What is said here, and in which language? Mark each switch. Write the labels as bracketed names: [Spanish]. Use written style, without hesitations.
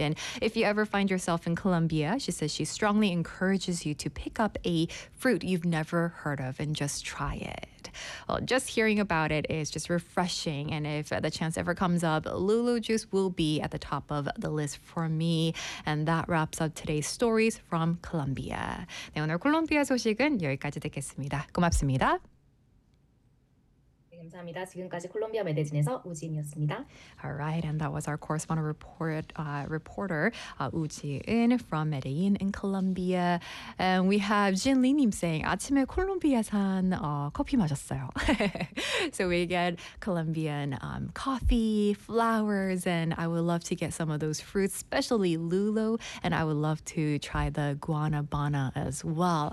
[English] And if you ever find yourself in Colombia, she says she strongly encourages you to pick up a fruit you've never heard of and just try it. Well, just hearing about it is just refreshing, and if the chance ever comes up, Lulu juice will be at the top of the list for me. And that wraps up today's stories from Colombia. [Korean] 네, 오늘 콜롬비아 소식은 여기까지 듣겠습니다. 고맙습니다. 감사합니다. 지금까지 콜롬비아 매대진에서 우지인이었습니다. [English] All right, and that was our correspondent reporter, Woo-jin from Medellin in Colombia. And we have Jin Lee님 saying, [Korean] 아침에 콜롬비아산 커피 마셨어요. [English] So we get Colombian coffee, flowers, and I would love to get some of those fruits, especially Lulo, and I would love to try the guanabana as well.